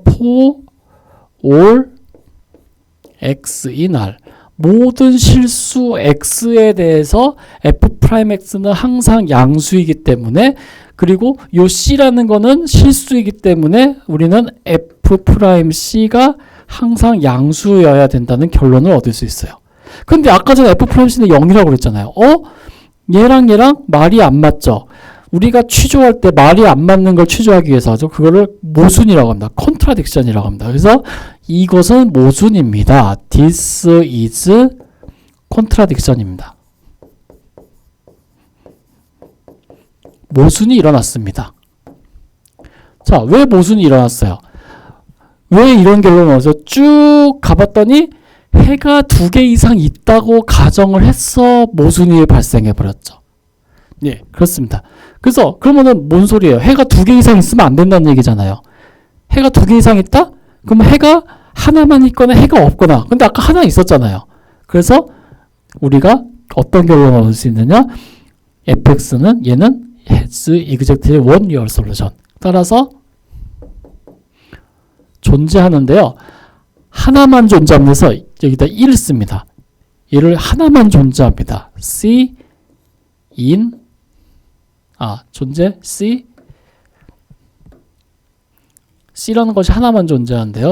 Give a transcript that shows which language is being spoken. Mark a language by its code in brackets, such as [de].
[en] for all [ko] x인 r 모든 실수 x에 대해서 f'x는 항상 양수이기 때문에, 그리고 요 c라는 거는 실수이기 때문에 우리는 f'c가 항상 양수여야 된다는 결론을 얻을 수 있어요. 근데 아까 전에 f'c는 0이라고 그랬잖아요. 얘랑 말이 안 맞죠? 우리가 취조할 때 말이 안 맞는 걸 취조하기 위해서 하죠. 그거를 모순이라고 합니다. 컨트라딕션이라고 합니다. 그래서 이것은 모순입니다. [en] This is contradiction입니다. [ko] 모순이 일어났습니다. 자, 왜 모순이 일어났어요? 왜 이런 결론을 얻어서 쭉 가봤더니 해가 2개 이상 있다고 가정을 해서 모순이 발생해 버렸죠. 네, 그렇습니다. 그래서 그러면은 뭔 소리예요? 해가 2개 이상 있으면 안 된다는 얘기잖아요. 해가 2개 이상 있다? 그러면 해가 하나만 있거나 해가 없거나. 근데 아까 하나 있었잖아요. 그래서 우리가 어떤 결론을 얻을 수 있느냐? [en] fx는 [ko] 얘는 [en] has exactly one real solution. [ko] 따라서 존재하는데요. 하나만 존재하면서 여기다 1을 씁니다. 얘를 하나만 존재합니다. C in 존재 C라는 것이 하나만 존재하는데요.